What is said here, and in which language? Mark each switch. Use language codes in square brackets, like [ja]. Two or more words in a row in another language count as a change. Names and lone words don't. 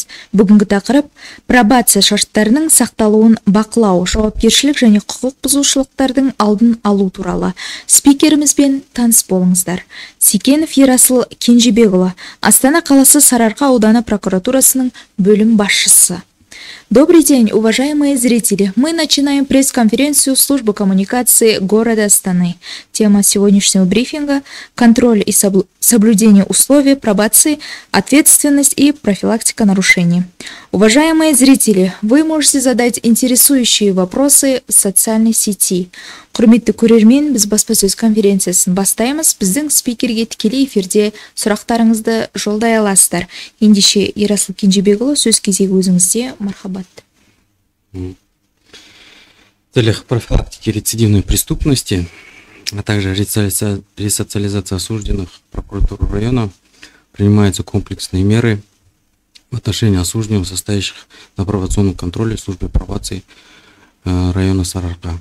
[kk] Бүгінгі тақырып пробация шарттарының сақталуын бақылау, жауапкершілік және құқық бұзушылықтардың алдын алу туралы. Спикерімізбен таныс болыңыздар. Секенов Ерасыл Кенжебекұлы, Астана қаласы Сарыарқа ауданы прокуратурасының бөлім басшысы. [ru] Добрый день, уважаемые зрители! Мы начинаем пресс-конференцию службы коммуникации города Астаны. Тема сегодняшнего брифинга – контроль и соблюдение условий пробации, ответственность и профилактика нарушений. Уважаемые зрители, вы можете задать интересующие вопросы в социальной сети. [kk] Құрметті көрермен, біз баспасөз конференциясын бастаймыз. Біздің спикерге тікелей эфирде сұрақтарыңызды жолдай аласыздар. Ендеше Ерасыл Кенжебекұлы, сөз кезегі өзіңізде. Мархабат. [ru] В целях профилактики рецидивной преступности, а также ресоциализации осужденных, прокуратуры района принимаются комплексные меры в отношении осужденных, состоящих на пробационном контроле службы пробации района Сарыарка.